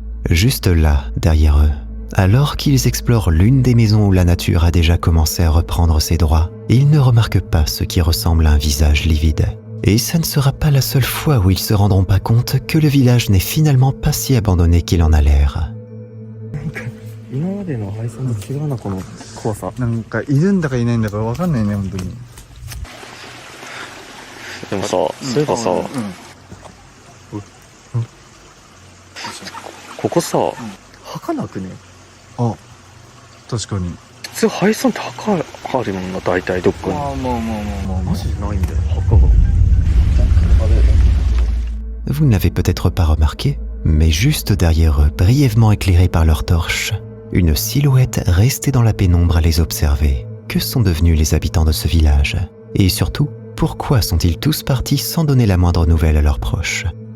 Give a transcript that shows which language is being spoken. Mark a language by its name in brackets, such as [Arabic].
[French] Juste là, derrière eux, alors qu'ils explorent l'une des maisons où la nature a déjà commencé à reprendre ses droits, ils ne remarquent pas ce qui ressemble à un visage livide. Et ça ne sera pas la seule fois où ils se rendront pas compte que le village n'est finalement pas si abandonné qu'il en a l'air. [Japanese] 今までの配送と違うな、この怖さ。なんかいるんだかいないんだか分かんないね、本当に。でもさ、そういえばさ、ここさ、墓なくね？あ、確かに。普通配送って墓あるもんな、大体どっかに。マジでないんだよ、墓が。 [French] Vous ne l'avez peut-être pas remarqué, mais juste derrière eux, brièvement éclairés par leurs torches, une silhouette restait dans la pénombre à les observer. Que sont devenus les habitants de ce village? Et surtout, pourquoi sont-ils tous partis sans donner la moindre nouvelle à leurs proches?